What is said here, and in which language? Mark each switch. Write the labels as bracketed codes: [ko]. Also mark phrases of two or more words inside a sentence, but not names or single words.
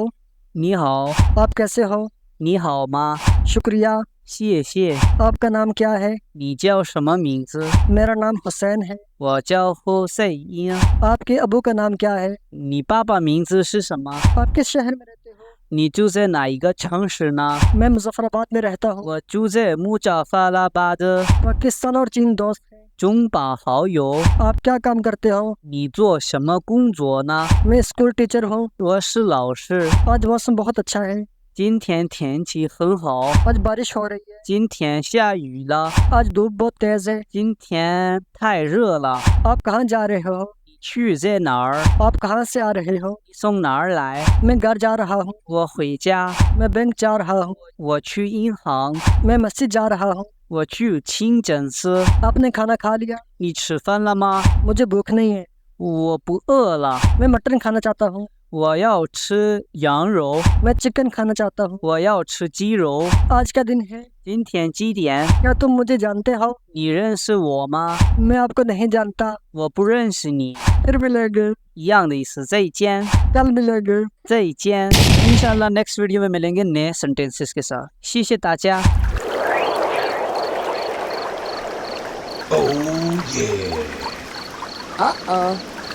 [zh] 你好, [ur] آپ کیسے ہو؟ [zh] 你好吗, [ur] شکریہ۔ [zh] 谢谢, [ur] آپ کا نام کیا ہے؟ [zh] 你叫什么名字? [ur] میرا نام حسین ہے۔ [zh] وہ جاؤ حسین۔ [ur] آپ کے ابو کا نام کیا ہے؟ [zh] 你爸爸名字是什么? [ur] آپ کس شہر میں رہتے ہو؟ [zh] 你住在哪一个城市呢？ [ur] میں مظفر آباد میں رہتا ہوں۔ [zh] 我住在木扎法拉巴的 [ur] پاکستان اور چین دوست ہیں۔ [zh] 中巴好友。 [ur] آپ کیا کام کرتے ہو؟ [zh] 你做什么工作呢？ [ur] میں اسکول ٹیچر ہوں۔ [zh] 我是老师。 [ur] آج موسم بہت اچھا ہے۔ [zh] 今天天气很好。 [ur] آج بارش ہو رہی ہے۔ [zh] 今天下雨了。 [ur] آج دھوپ بہت تیز ہے۔ [zh] 今天太热了。 [ur] آپ کہاں جا رہے ہو؟ [zh] 你去在哪儿？ [ur] آپ کہاں سے آ رہے ہو؟ [zh] 你从哪儿来？ [ur] میں گھر جا رہا ہوں۔ [zh] 我回家。 [ur] میں بینک جا رہا ہوں۔ [zh] 我去银行。 [ur] میں مسجد جا رہا ہوں۔ [zh] 我去清真寺。 [ur] آپ نے کھانا کھا لیا؟ [zh] 你吃饭了吗？ [ur] مجھے بھوک نہیں ہے۔ [zh] 我不饿了。 [ur] میں مٹن کھانا چاہتا ہوں۔ [zh] 我要吃羊肉。 [ur] میں چکن کھانا چاہتا ہوں۔ [zh] 我要吃鸡肉。 [ur] آج کا دن ہے۔ [zh] 今天几点？ [ur] کیا تم مجھے جانتے ہو؟ [zh] 你认识我吗？ [ur] میں آپ کو نہیں جانتا۔ [zh] 我不认识你。 [ur] پھر ملے گے۔ [zh] 一样的意思，再见。 [ur] کل ملے گے۔ 再见。انشاءاللہ [en] next video [ur] میں ملیں گے نئے سینٹینسز کے ساتھ۔ [zh] 谢谢大家。 [en] Oh yeah. Uh-oh.